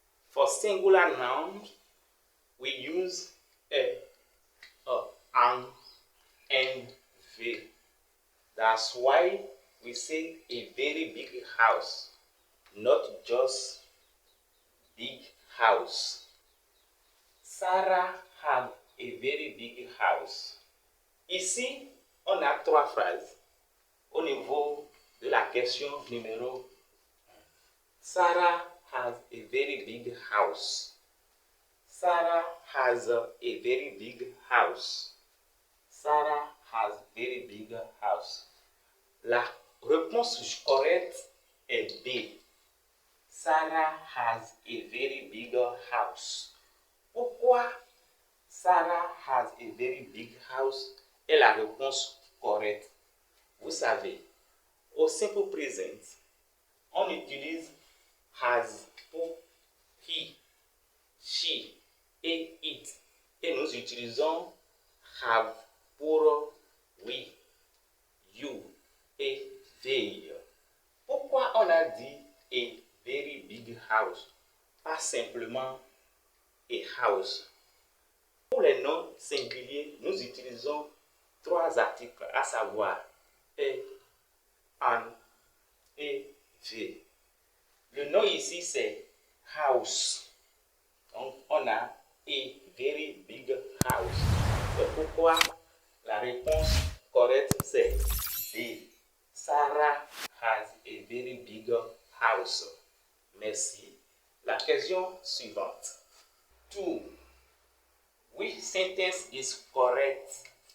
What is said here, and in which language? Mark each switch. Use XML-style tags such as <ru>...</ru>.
<en>For singular nouns, we use an, and the. That's why we say a very big house, not just big house. Sarah had a very big house.</en> <fr>Ici, on a 3 phrases au niveau de la question numéro 1.</fr> <en>Sarah has a very big house. Sarah has a very big house. Sarah has a very big house.</en> <fr>La réponse correcte est B.</fr> <en>Sarah has a very big house.</en> <fr>Pourquoi</fr> <en>Sarah has a very big house</en> <fr>est la réponse correcte? Vous savez, au simple present, on utilise has pour he, she et it. Et nous utilisons have pour we, you et they. Pourquoi on a dit</fr> <en>a very big house?</en> <fr>Pas simplement</fr> <en>a house.</en> <fr>Pour les noms singuliers, nous utilisons 3 articles, à savoir an et the. Le nom ici c'est house. Donc on a a very big house. C'est pourquoi la réponse correcte c'est B.</fr> <en>Sarah has a very big house.</en> <fr>Merci. La question suivante. 2.</fr> <en>Which sentence is correct?</en>